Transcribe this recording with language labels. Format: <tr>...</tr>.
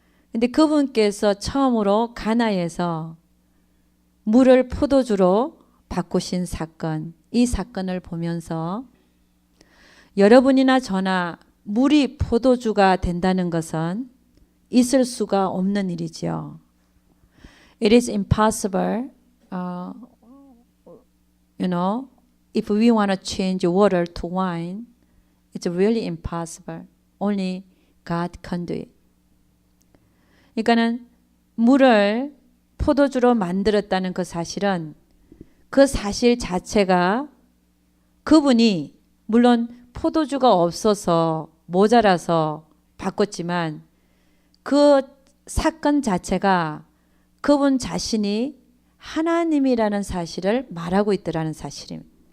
<ko>근데 그분께서 처음으로 가나에서 물을 포도주로 바꾸신 사건, 이 사건을 보면서 여러분이나 저나 물이 포도주가 된다는 것은 있을 수가 없는 일이죠.</ko> <en>It is impossible, if we want to change water to wine, it's really impossible. Only God can do it.</en> <ko>그러니까는 물을 포도주로 만들었다는 그 사실은 그 사실 자체가 그분이 물론 포도주가 없어서 모자라서 바꿨지만 그 사건 자체가 그분 자신이 하나님이라는 사실을 말하고 있더라는 사실입니다.</ko>